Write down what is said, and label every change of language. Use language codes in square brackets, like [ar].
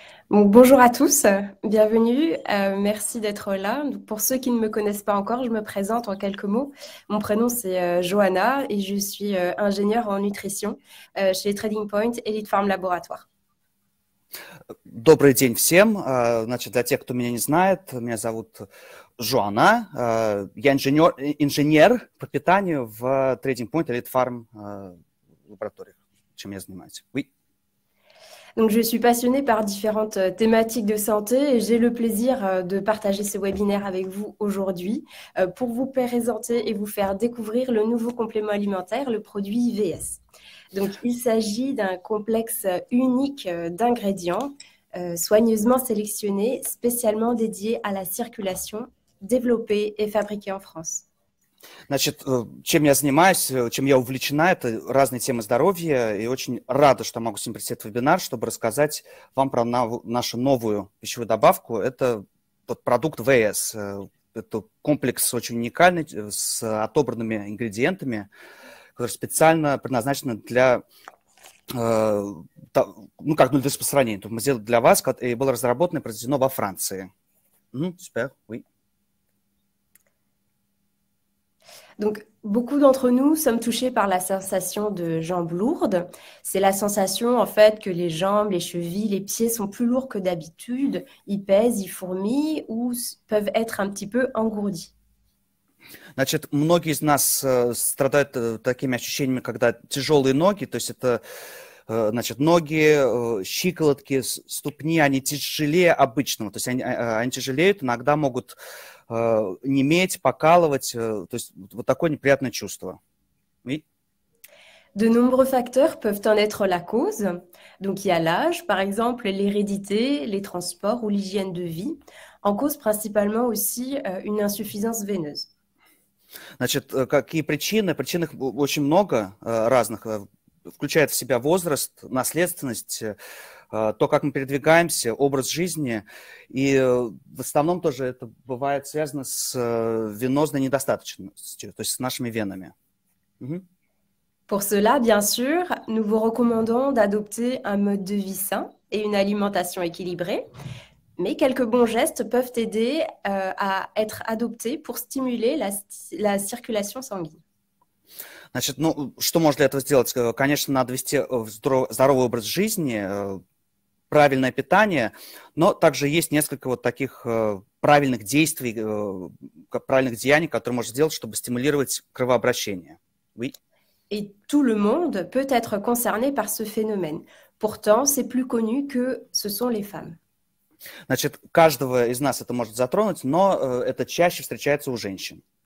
[fr] Donc, bonjour à tous, bienvenue, merci d'être là. Donc, pour ceux qui ne me connaissent pas encore, je me présente en quelques mots. Mon prénom c'est Johanna et je suis ingénieure en nutrition chez Trading Point Elite Farm Laboratoire. [ru] Добрый день всем. Значит, для тех, кто меня не знает, меня зовут Жоанна. Я инженер по питанию в Trading Point Elite Farm лаборатории, чем я занимаюсь. [fr] Oui. Donc, je suis passionnée par différentes thématiques de santé et j'ai le plaisir de partager ce webinaire avec vous aujourd'hui pour vous présenter et vous faire découvrir le nouveau complément alimentaire, le produit VS. Donc, il s'agit d'un complexe unique d'ingrédients soigneusement sélectionnés, spécialement dédiés à la circulation, développés et fabriqués en France. [ru] Значит, чем я занимаюсь, чем я увлечена, это разные темы здоровья, и очень рада, что могу сегодня прийти в этот вебинар, чтобы рассказать вам про нашу новую пищевую добавку. Это тот продукт ВС. Это комплекс очень уникальный, с отобранными ингредиентами, который специально предназначен для, ну, как для распространения. Мы сделали для вас, и было разработано и произведено во Франции. Супер, oui. [fr] Donc, beaucoup d'entre nous sommes touchés par la sensation de jambes lourdes. C'est la sensation, en fait, que les jambes, les chevilles, les pieds sont plus lourds que d'habitude. Ils pèsent, ils fourmillent ou peuvent être un petit peu engourdis. [ru] Значит, многие из нас страдают такими ощущениями, когда тяжелые ноги, то есть это, значит, ноги, щиколотки, ступни, они тяжелее обычного, то есть они тяжелеют, иногда могут неметь, покалывать, то есть вот такое неприятное чувство. [fr] Oui. De nombreux facteurs peuvent en être la cause. Donc, il y a l'âge, par exemple, l'hérédité, les transports ou l'hygiène de vie. En cause principalement aussi une insuffisance veineuse. [ru] Значит, какие причины? Причин их очень много разных. Включает в себя возраст, наследственность, то, как мы передвигаемся, образ жизни. И в основном тоже это бывает связано с венозной недостаточностью, то есть с нашими венами. [fr] Pour cela, bien sûr, nous vous recommandons d'adopter un mode de vie sain et une alimentation équilibrée. Mais quelques bons gestes peuvent aider à être adoptés pour stimuler la circulation sanguine. [ru] Значит, ну, что можно для этого сделать? Конечно, надо вести здоровый образ жизни, правильное питание, но также есть несколько вот таких правильных действий, правильных деяний, которые можно сделать, чтобы стимулировать кровообращение. [fr] Oui. Et tout le monde peut être concerné par ce phénomène. Pourtant, c'est plus connu que ce sont les femmes. [ru] Значит, каждого из нас это может затронуть, но это чаще встречается у женщин.